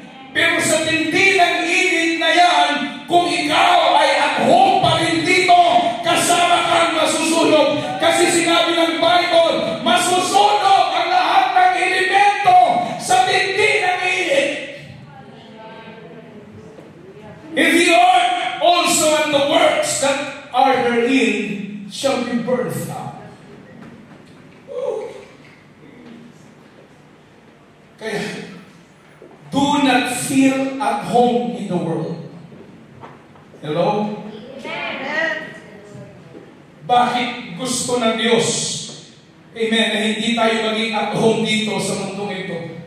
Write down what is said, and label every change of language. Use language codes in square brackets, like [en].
[tl] Pero sa tindi ng init na yan, kung ikaw ay at home pa rin dito, kasama kang masusunog. Kasi sinabi ng Bible, masusunog ang lahat ng elemento sa tindi ng init. [en] If the earth also and the works that are therein shall be burned up. Kaya, do not feel at home in the world. Hello? Amen. [tl] Bakit gusto ng Diyos, amen, na hindi tayo maging at home dito sa mundong ito?